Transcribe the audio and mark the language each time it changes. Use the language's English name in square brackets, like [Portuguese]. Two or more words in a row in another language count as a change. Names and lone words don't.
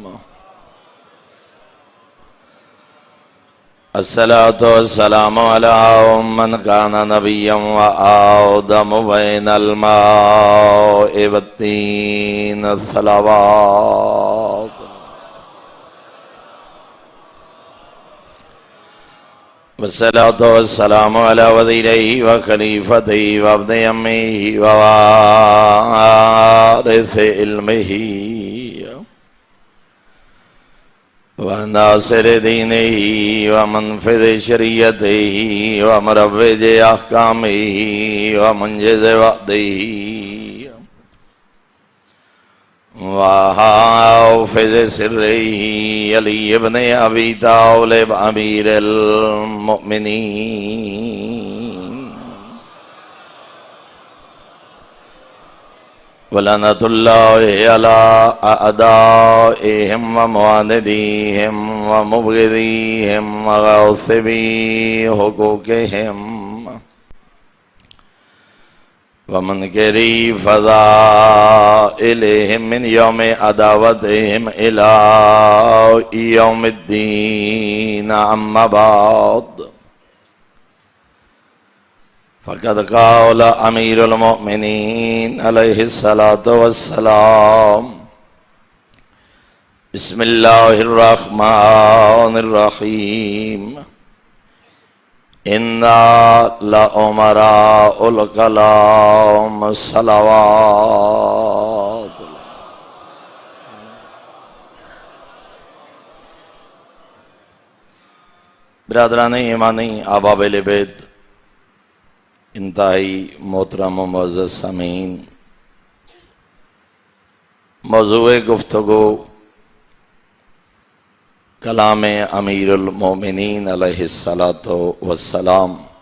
[Arabic] الصلاة والسلام علی من کان نبیا وآدم بین الماء والطین صلوات. والصلاة والسلام علی وزیرہ وخلیفتہ وابن امیہ ووارث علمہ وناصر دینہ ومنفذ شریعتہ ومروج احکامہ ومنجز وعدہ وحافظ سره علی ابن ابی طالب امیر المؤمنین ولعنۃ اللہ علی اعدائهم ومعاندیهم ومبغضیهم وغاصبی حقوقهم ومنکری فضائلهم من یوم عداوتهم الى یوم الدین اما بعد فقد قال امیر المؤمنین علیہ الصلاۃ والسلام بسم اللہ الرحمن الرحیم اِنَّا لَأُمَرَاءُ الْكَلَامِ صلوات. [Urdu] برادران ایمانی، احباب اہل بیت، انتہائی محترم و معزز سامعین، موضوع گفتگو کلام امیر المومنین [Arabic] علیہ السلام.